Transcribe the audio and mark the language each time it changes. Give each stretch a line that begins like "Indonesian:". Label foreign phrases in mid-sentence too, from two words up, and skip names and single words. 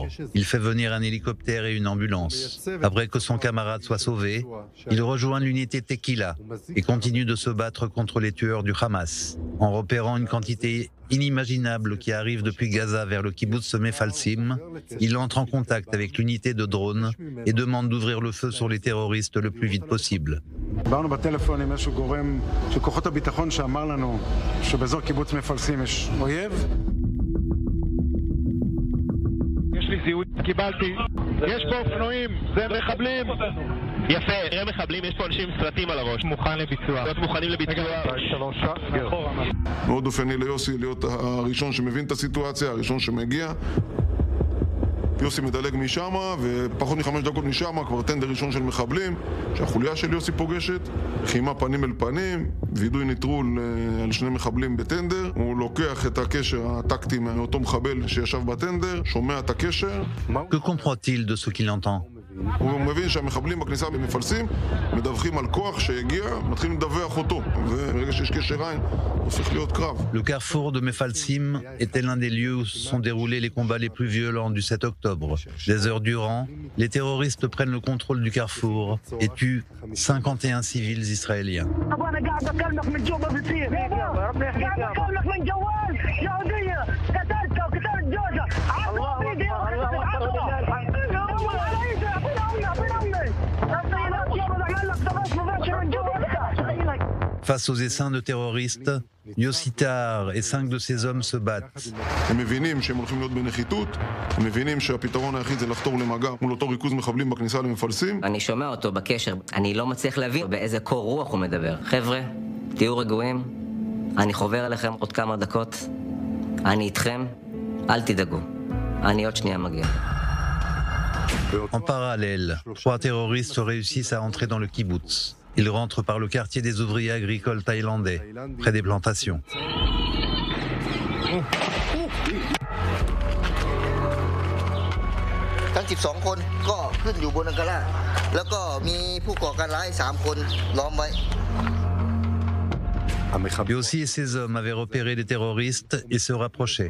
French: Il fait venir un hélicoptère et une ambulance. Après que son camarade soit sauvé, il rejoint l'unité Tequila et continue de se battre contre les tueurs du Hamas. En repérant une quantité inimaginable qui arrive depuis Gaza vers le kibbutz Mefalsim, il entre en contact avec l'unité de drones et demande d'ouvrir le feu sur les terroristes le plus vite possible.
Hebrew: דיברנו בטלפון עם איזשהו גורם של כוחות הביטחון שאמר לנו שבאזור קיבוץ מפלסים יש אויב. יש לי זיהוי, קיבלתי. יש פה אופנועים, זה מחבלים. יפה, נראה מחבלים, יש פה אנשים עם סרטים על הראש. מוכן לביצוע. להיות מוכנים לביצוע. מאוד אופייני ליוסי להיות הראשון שמבין את הסיטואציה, הראשון שמגיע. יוסי מדלג משם, ופחות מ5 דקות משם כבר טנדר ראשון של מחבלים, שהחוליה של יוסי פוגשת, חימה פנים אל פנים, וידוי נטרול על 2 מחבלים בטנדר, הוא לוקח את הקשר הטקטי מאותו מחבל שישב בטנדר, שומע את הקשר.
French: Que comprend-il de ce qu'il entend?
Hebrew: הוא מבין שהמחבלים בכניסה במפלסים מדווחים על כוח שהגיע, מתחילים לדווח אותו, וברגע שיש קשר עין, הופך להיות קרב.
French: Le carrefour de Mefalsim était l'un des lieux où se sont déroulés les combats les plus violents du 7 octobre. Des heures durant, les terroristes prennent le contrôle du carrefour et tuent 51 civils israéliens. Face aux essaims de terroristes, Yossi Tar et 5 de ses hommes se battent.
Hebrew: הם מבינים שהם הולכים להיות בנחיתות, הם מבינים שהפתרון היחיד זה לחתור למגע מול אותו ריכוז מחבלים בכניסה למפלסים. אני שומע אותו בקשר, אני לא מצליח להבין באיזה קור רוח הוא מדבר. חבר'ה, תהיו רגועים, אני חובר אליכם עוד כמה דקות, אני איתכם, אל תדאגו, אני עוד שנייה מגיע.
French: En parallèle, 3 terroristes réussissent à entrer dans le kibbutz. Ils rentrent par le quartier des ouvriers agricoles thaïlandais, près des plantations. Yossi et ses hommes avaient repéré les terroristes et se rapprochaient.